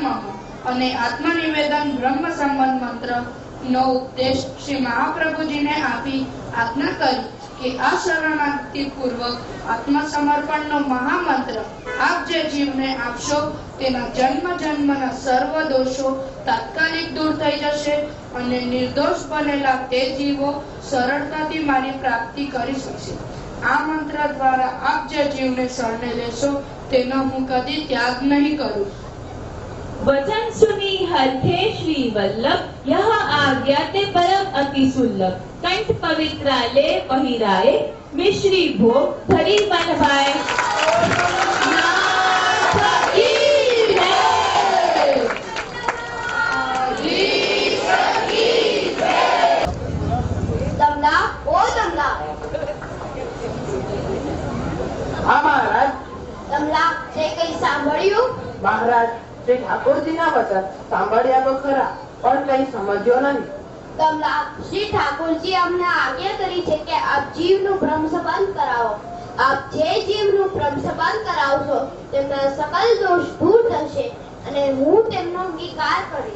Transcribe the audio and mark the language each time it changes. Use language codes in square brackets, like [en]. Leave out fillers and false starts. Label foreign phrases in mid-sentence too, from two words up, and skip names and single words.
[gu] મમ અને આત્મનિવેદન બ્રહ્મ સંબંધ મંત્ર નો ઉપદેશ શ્રી મહાપ્રભુજીને આપી આજ્ઞા કરી કે આ શરણાગતિ પૂર્વક આત્મસમર્પણનો મહામંત્ર આપ જે જીવને આપશો તેના જન્મ જન્મના સર્વ દોષો તાત્કાલિક દૂર થઈ જશે અને નિર્દોષ બનેલા તે જીવો સરળતાથી મારી પ્રાપ્તિ કરી શકશે. આ મંત્ર દ્વારા આપ જે જીવને શરણે લેશો તેનો હું કદી ત્યાગ નહીં કરું. [bra] वचन सुनी हरखे श्री वल्लभ, यह आज्ञा ते परम अति सुलभ, कंठ पवित्राले पहिराए, मिश्री भोग धरी मन भाए. [gu] दमला, ओ दमला. હા મહારાજ. दमला, તે કઈ સાંભળ્યું? महाराज, શ્રી ઠાકોરજીના વચન સાંભળ્યા તો ખરા, પણ કઈ સમજ્યો નહીં. દમલા, શ્રી ઠાકોરજી અમને આજ્ઞા કરી છે કે આપ જીવનું બ્રહ્મ સંબંધ કરાવો. આપ જે જીવનું બ્રહ્મ સંબંધ કરાવશો તેમના સકલ દોષ દૂર થશે અને હું તેમનો અંગીકાર કરીશ.